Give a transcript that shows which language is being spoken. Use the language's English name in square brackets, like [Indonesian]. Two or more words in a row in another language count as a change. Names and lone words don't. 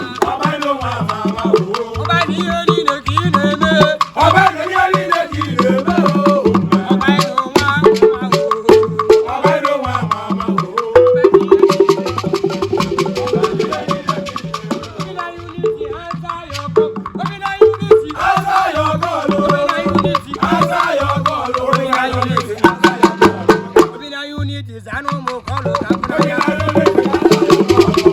[Igbo] Ọba ịnọ nwa ama ama o. Ọba ihe niile ka ị na-eme. Ọba ịnọ ihe niile ka ị na-eme o. Ọba ịnọ nwa ama ama o. Ọba ịnọ nwa ama ama o. [English] Obinna Unity, answer your call. Obinna Unity, Answer your call, oh. Obinna Unity, Answer your call, oh. Obinna Unity, answer your call. Obinna Unity, [Igbo] Zanu mo [English] call, oh. Obinna Unity, answer your call,